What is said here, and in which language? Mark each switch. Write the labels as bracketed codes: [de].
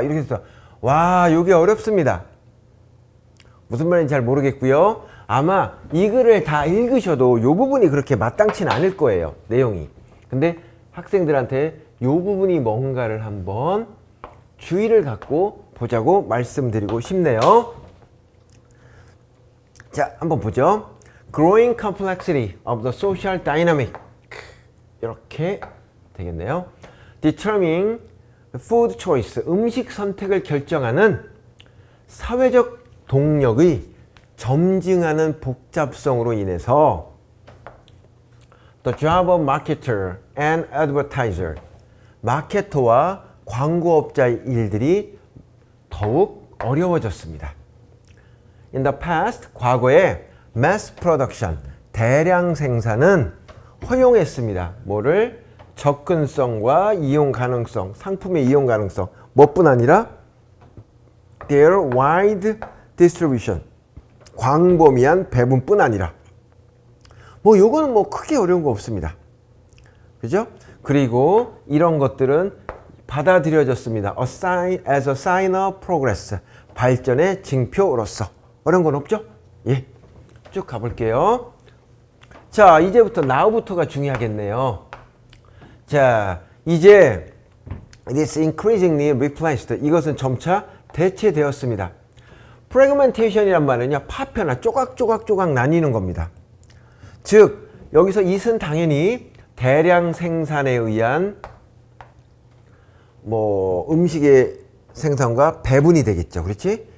[ko] 이렇게 해서, 와, 이게 어렵습니다. 무슨 말인지 잘 모르겠고요. 아마 이 글을 다 읽으셔도 이 부분이 그렇게 마땅치는 않을 거예요, 내용이. 근데 학생들한테 이 부분이 뭔가를 한번 주의를 갖고 보자고 말씀드리고 싶네요. 자, 한번 보죠. [en] Growing complexity of the social dynamic. [ko] 이렇게 되겠네요. [en] Determining food choice. [ko] 음식 선택을 결정하는 사회적 동력의 점증하는 복잡성으로 인해서 [en] The job of marketer and advertiser. [ko] 마케터와 광고업자의 일들이 더욱 어려워졌습니다. [en] In the past, [ko] 과거에 [en] mass production, [ko] 대량 생산은 허용했습니다. 뭐를? 접근성과 이용 가능성, 상품의 이용 가능성, 뭐뿐 아니라 [en] their wide distribution, [ko] 광범위한 배분뿐 아니라, 요거는 크게 어려운 거 없습니다. 그죠? 그리고 이런 것들은 받아들여졌습니다. [en] as a sign of progress, [ko] 발전의 징표로서. 어려운 건 없죠? 예. 쭉 가볼게요. 자, 이제부터 now부터가 중요하겠네요. 자, 이제 [en] it is increasingly replaced. [ko] 이것은 점차 대체되었습니다. fragmentation이란 말은요, 파편화, 조각 나뉘는 겁니다. 즉, 여기서 it은 당연히 대량 생산에 의한 음식의 생산과 배분이 되겠죠. 그렇지?